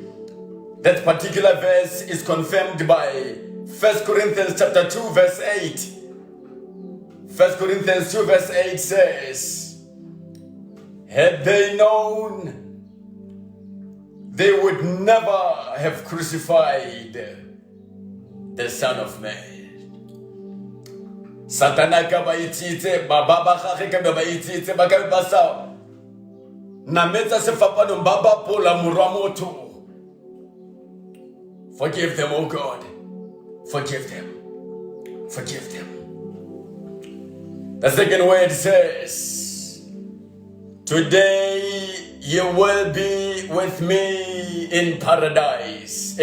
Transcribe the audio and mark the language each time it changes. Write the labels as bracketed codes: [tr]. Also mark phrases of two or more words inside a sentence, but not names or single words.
[en] That particular verse is confirmed by 1 Corinthians chapter 2 verse 8. 1 Corinthians 2 verse 8 says, had they known, they would never have crucified the Son of Man. [tn] Satana ka ba itsitse, baba ba gage ka ba itsitse, ba ka ba sa nametsa sefapano ba ba pola morwa motho. [en] Forgive them, oh God. Forgive them. Forgive them. The second word says, today you will be with me in paradise.